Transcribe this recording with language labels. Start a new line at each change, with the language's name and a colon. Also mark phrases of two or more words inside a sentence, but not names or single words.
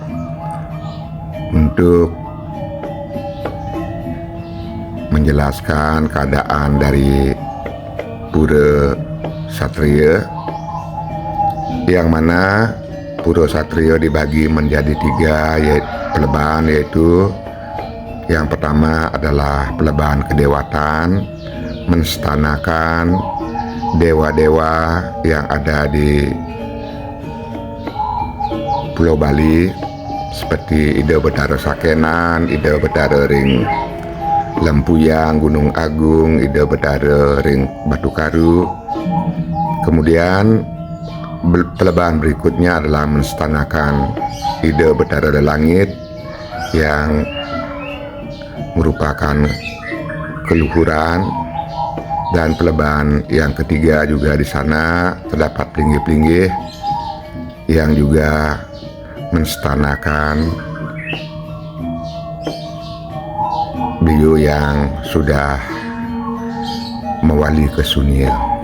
Indonesian: untuk menjelaskan keadaan dari Pura Satria, yang mana Pura Satria dibagi menjadi 3 pelebahan, yaitu yang pertama adalah pelebahan kedewatan, menstanakan dewa-dewa yang ada di Pulau Bali seperti Ida Betara Sakenan, Ida Betara Ring Lempuyang, Gunung Agung, Ida Betara Ring Batu Karu. Kemudian pelebahan berikutnya adalah menstanakan Ida Betara Langit yang merupakan keluhuran, dan pelebahan yang ketiga juga di sana terdapat pelinggih-pelinggih yang juga menstanakan beliau yang sudah mewali ke Sunil.